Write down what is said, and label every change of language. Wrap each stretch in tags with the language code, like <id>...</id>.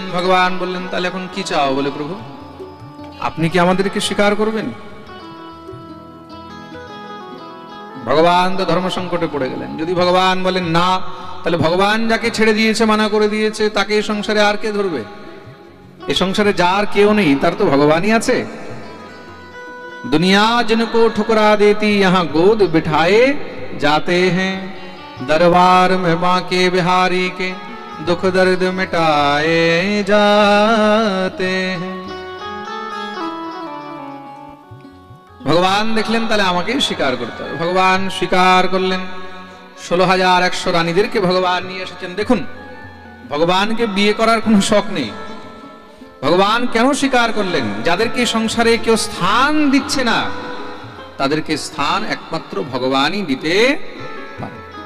<bn>ভগবান বললেন, তাহলে এখন কি চাও? বলে, প্রভু আপনি কি আমাদেরকে স্বীকার করবেন? ভগবান তো ধর্ম সংকটে পড়ে গেলেন। যদি ভগবান বলেন না, তাহলে ভগবান যাকে ছেড়ে দিয়েছে, মানা করে দিয়েছে, তাকে এই সংসারে আর কে ধরবে? এই সংসারে যার কেউ নেই, তার তো ভগবানই আছে।</bn> <hi>दुनिया जिनको ठुकरा देती यहाँ गोद बिठाए जाते हैं, दरबार में बांके बिहारी के दुख दर्द मिटाए जाते हैं।</hi> <bn>ভগবান দেখলেন তাহলে আমাকেই স্বীকার করতে হবে। ভগবান স্বীকার করলেন। 16,100 রানীদেরকে ভগবান নিয়ে এসেছেন। দেখুন, ভগবানকে বিয়ে করার কোনো শখ নেই। ভগবান কেন স্বীকার করলেন? যাদেরকে সংসারে কেউ স্থান দিচ্ছে না, তাদেরকে স্থান একমাত্র ভগবানই দিতে পারে।</bn>